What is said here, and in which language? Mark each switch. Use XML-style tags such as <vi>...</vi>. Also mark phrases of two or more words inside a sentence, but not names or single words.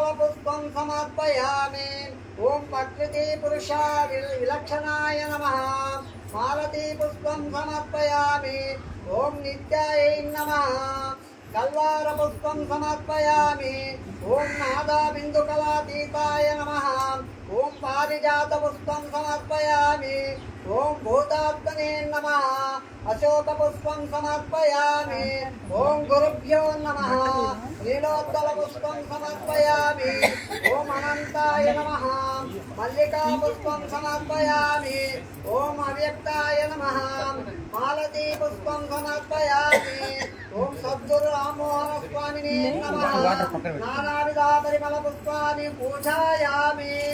<sa>పుష్పం సమర్పయామి ఓం ప్రకృతి పురుష విలక్షణాయ నమః మాలతీ పుష్పం సమర్పయామి ఓం నిత్యాయ నమః కల్వార పుష్పం సమర్పయామి ఓం నాదా బిందు కళాతీతాయ నమః ఓం పారిజాత పుష్పం సమర్పయామి ఓం భూతాత్మనే నమః అశోక పుష్పం సమర్పయామి ఓం గురుభ్యో నమః नीलोत्पलपुष्पं समर्पयामि ॐ अनन्ताय नमः मल्लिकापुष्पं समर्पयामि ॐ अव्यक्ताय नमः मालतीपुष्पं समर्पयामि ॐ सद्गुरुराममोहनस्वामिने नमः नानाविधपरिमलपुष्पाणि पूजयामि</sa>